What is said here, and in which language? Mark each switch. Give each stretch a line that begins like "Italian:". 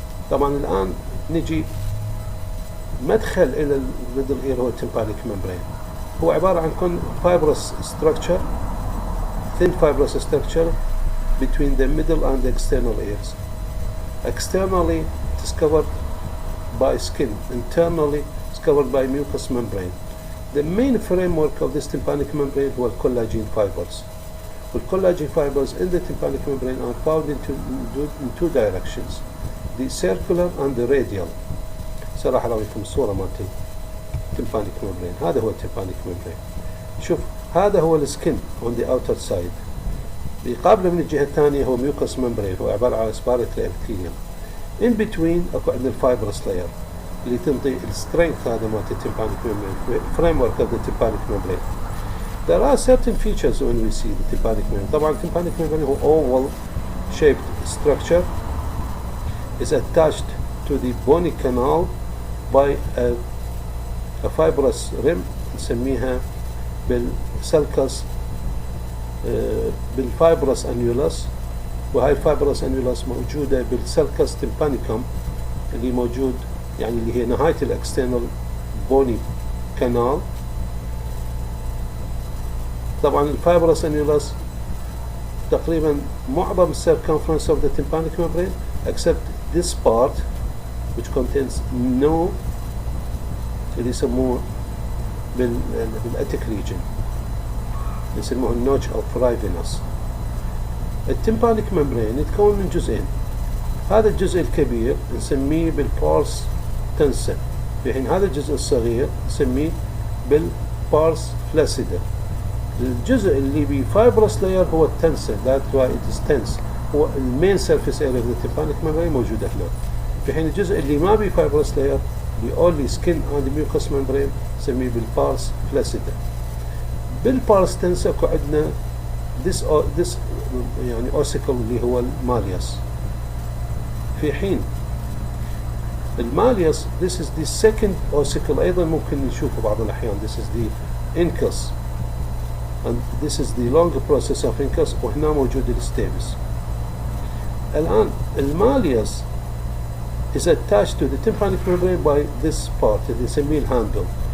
Arabic: طبعا الآن نجي مدخل إلى الميدل إير هو التمبانيك membrane. هو عبارة عن
English: fibrous structure, thin fibrous structure between the middle and the external ears. Externally it is covered by skin, internally it's covered by mucous membrane. The main framework of this tympanic membrane
Arabic: هو
English: collagen fibers. The collagen fibers in the tympanic membrane are found in two directions, the circular and the radial.
Arabic: سراح راويكم الصورة مالت التمبانيك ممبرين. هذا هو التمبانيك ممبرين. شوف هذا هو السكن
English: on the outer side.
Arabic: بيقابله من الجهة الثانية هو mucous membrane، هو عبارة عن respiratory epithelium.
English: In between
Arabic: اكو عندنا الفايبرس layer اللي تنطي السترينث هذا مالت التمبانيك ممبرين.
English: framework of the tympanic membrane. There are certain features when we see the tympanic membrane.
Arabic: طبعا التمبانيك
English: membrane هو oval shaped structure, is attached to the bony canal by a fibrous rim
Arabic: نسميها بالسلكس بالفايبرس انيولس. وهاي الفايبرس انيولس موجودة بالسلكس تيمبانيكم اللي موجود اللي هي نهاية الاكسترنال بوني كانال. طبعا الفايبرس انيولس تقريبا معظم
English: circumference of the tympanic membrane except this part which contains no
Arabic: اللي يسموه بالاتيك region يسموه النوتش أو برايفينس. التمبانيك ممبرين يتكون من جزئين. هذا الجزء الكبير نسميه بالبارس تنسا، في حين هذا الجزء الصغير نسميه بالبارس فلاسيدا. الجزء اللي بي fibrous layer هو التنسر.
English: that's why it is tense.
Arabic: هو المين
English: surface area of the tympanic membrane
Arabic: موجودة هنا. في حين الجزء اللي ما بي fibrous layer اللي
English: only skin and mucous membrane
Arabic: نسميه بالبارس flaccida. بالبارس تنسر عندنا this يعني ossicle اللي هو الماليوس. في حين الماليوس
English: this is the second ossicle
Arabic: أيضا ممكن نشوفه بعض الأحيان.
English: this is the incus and this is the longer process of incus
Arabic: وهنا موجود الستيبس. الآن الماليوس
English: is attached to the tympanic membrane by this part
Arabic: اللي نسميه الهاندل.